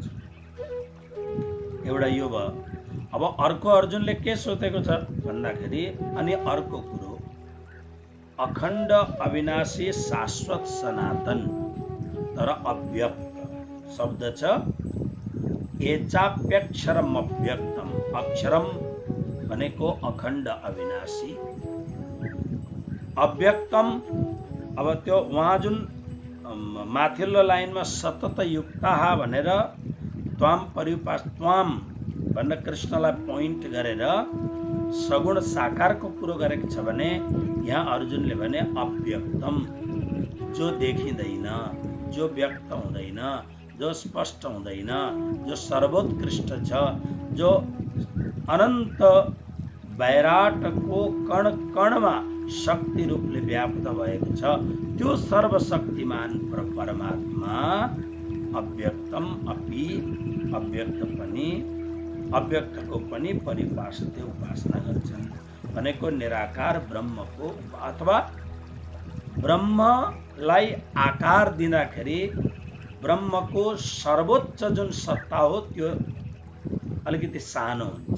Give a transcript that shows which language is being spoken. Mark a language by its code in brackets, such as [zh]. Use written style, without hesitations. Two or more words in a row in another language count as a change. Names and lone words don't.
[ne] एउटा यो भयो। अब अर्को अर्जुनले के सोचेको छ भन्दाखेरि अनि अर्को कुरो अखण्ड अविनाशी शाश्वत सनातन तर अव्यक्त शब्द छ [sa] एचाप्यक्षरम अव्यक्तम, [ne] अक्षरम भनेको अखण्ड अविनाशी, अव्यक्तम अब त्यो उहाँ जुन माथिल्लो लाइनमा [sa] सतत युक्ताः [ne] भनेर [sa] त्वाम पर्युपास त्वाम [ne] भनेर कृष्णलाई पोइन्ट गरेर सगुण साकारको कुरो गरेको छ भने यहाँ अर्जुनले भने अव्यक्तम, जो देखिँदैन, जो व्यक्त हुँदैन, जो स्पष्ट हुँदैन, जो सर्वोत्कृष्ट छ, जो अनन्त वैराटको कण कणमा शक्ति रूपले व्याप्त भएको छ, त्यो सर्वशक्तिमान परमात्मा [sa] अव्यक्तम अपि [ne] अव्यक्तको पनि परिपासते उपासना गर्छन् भनेको निराकार ब्रह्मको अथवा ब्रह्मलाई आकार दिँदाखेरि ब्रह्मको सर्वोच्च जुन सत्ता हो त्यो अलिकति सानो हुन्छ।